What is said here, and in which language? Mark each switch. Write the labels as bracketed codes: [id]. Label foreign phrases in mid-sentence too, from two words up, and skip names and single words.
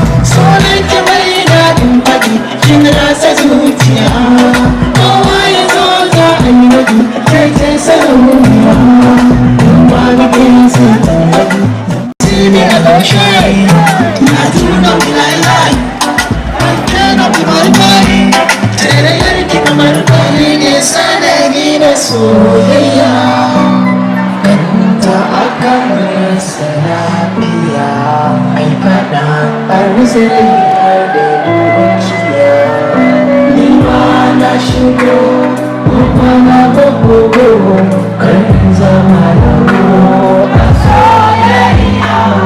[ha] Soyayya bai daɗin faɗi, kin rasa zuciya. Kowa ya zo za a yi wadi, kai ce sarauniya. In ba ni kai sai ta wadi. [en] See me, I don't shy. I do not lie, lie. I cannot be my mind. [ha] Tarayyar ki kamar kwari ne, sanadi na soyayya. Kanta aka rasa lafiya. Ai faɗa, an rasa rai har da dukiya. Ni ma na shigo, ko kwana ko gobe, kan zama da mu a soyayya.